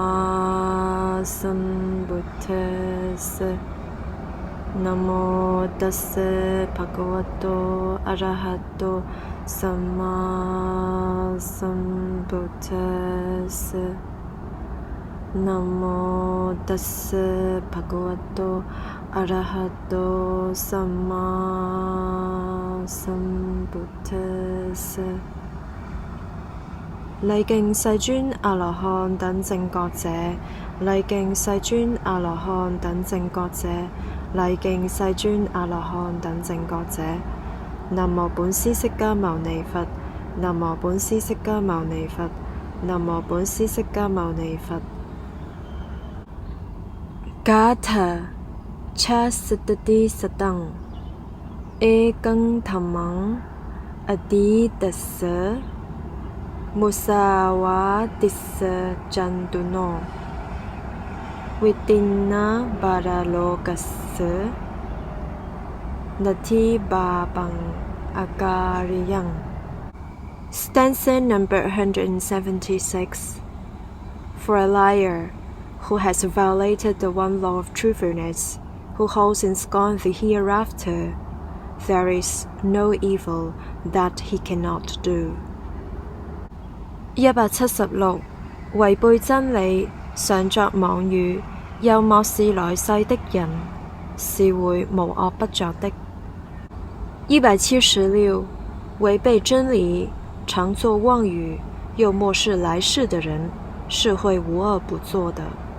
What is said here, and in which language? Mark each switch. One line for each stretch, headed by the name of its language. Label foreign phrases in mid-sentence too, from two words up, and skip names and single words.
Pali: สัมพุทธัสสะนะโมตัสสะภะคะวะโตอะระหะโตสัมมาสัมพุทธัสสะนะโมตัสสะภะคะวะโตอะระหะโตสัมมาสัมพุทธัสสะ
Chinese: 禮敬世尊阿羅漢等正覺者，禮敬世尊阿羅漢等正覺者，禮敬世尊阿羅漢等正覺者。南無本師釋迦牟尼佛，南無本師釋迦牟尼佛，南無本師釋迦牟尼佛。
Pali: Gatha cha satati satang ekang dhammang adidassa musawatissa jantuno vitinna baralokassa nati babang akariyang.
English: Stanza number 176. For a liar who has violated the one law of truthfulness, who holds in scorn the hereafter, there is no evil that he cannot do. 176.
Chinese: 違背真理，常作妄語，又漠視來世的人，是會無惡不作的。176. 違背真理，常作妄語，又漠視來世的人，是會無惡不作的。